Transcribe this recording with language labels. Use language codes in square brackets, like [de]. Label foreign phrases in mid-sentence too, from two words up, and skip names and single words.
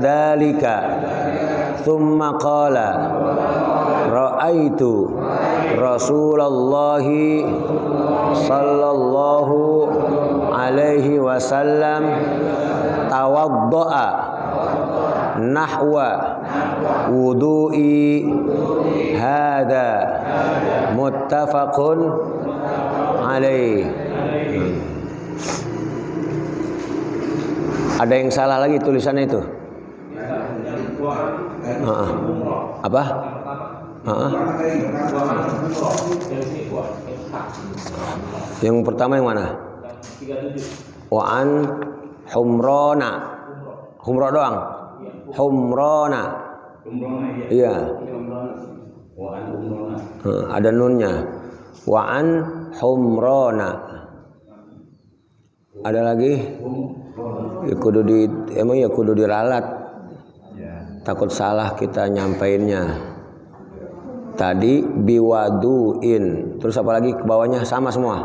[ar] ذلك ثم قال رأيت رسول الله صلى الله عليه وسلم توضأ نحو وضوئي هذا متفق عليه. [id] Ada yang salah lagi tulisannya itu? Apa? Yang pertama yang mana? [ar] وعن حمران. [id] Humro doang. Humrona. Iya. Ada nunnya. [ar] وعن حمران. [id] Ada lagi? Ya kudu diralat. Takut salah kita nyampainnya. Tadi biwaduin. Terus apa lagi ke bawahnya sama semua?